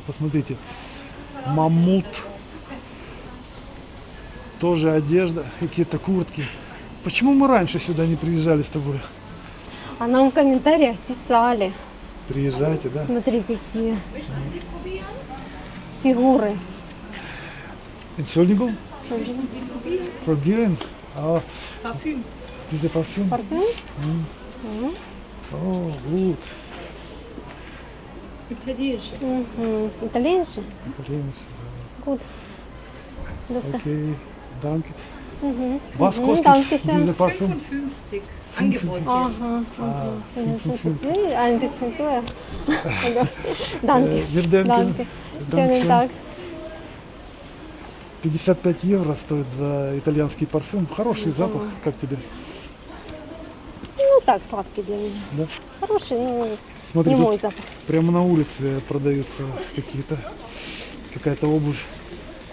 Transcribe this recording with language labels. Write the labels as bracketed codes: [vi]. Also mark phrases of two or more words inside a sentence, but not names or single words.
[ru] Посмотрите. Мамут. Тоже одежда, какие-то куртки. Почему мы раньше сюда не приезжали с тобой? А нам в комментариях писали. Приезжайте, да? Смотри, какие фигуры. [de] Entschuldigung, probieren. Ah, Parfüm. diese Parfüm. [ru] Парфюм? [de] Oh, gut. Italienische. [ru] Угу. Итальянцы? [de] Italienisch. Гуд. Okay, danke. [ru] Угу. [de] Was kostet Dankeschön. diese Parfüm? 55 Angebot jetzt. [ru] Ага. [de] Ah, Ein bisschen teuer. Danke. Wir danken. Danke. Schönen Dankeschön. Tag. [ru] 55 евро стоит за итальянский парфюм. Хороший запах, как тебе? Ну так, сладкий для меня. Да? Хороший, но Смотри, не тут мой запах. прямо на улице продаются какая-то обувь.